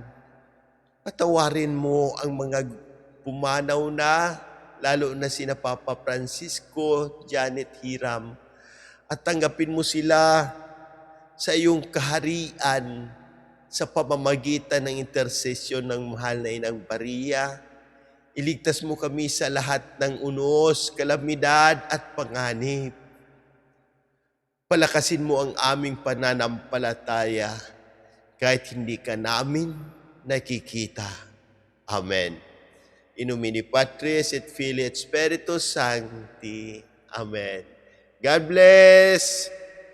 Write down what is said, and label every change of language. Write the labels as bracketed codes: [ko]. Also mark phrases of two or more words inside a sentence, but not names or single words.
[tl] Patawarin mo ang mga pumanaw na, lalo na sina Papa Francisco, Janet Hiram, at tanggapin mo sila sa iyong kaharian sa pamamagitan ng intersesyon ng mahal na Inang Maria. Iligtas mo kami sa lahat ng unos, kalamidad at panganib. Palakasin mo ang aming pananampalataya kahit hindi ka namin nakikita. Amen. [la] In nomine Patris et Filii et Spiritus Sancti. [en] Amen. God bless!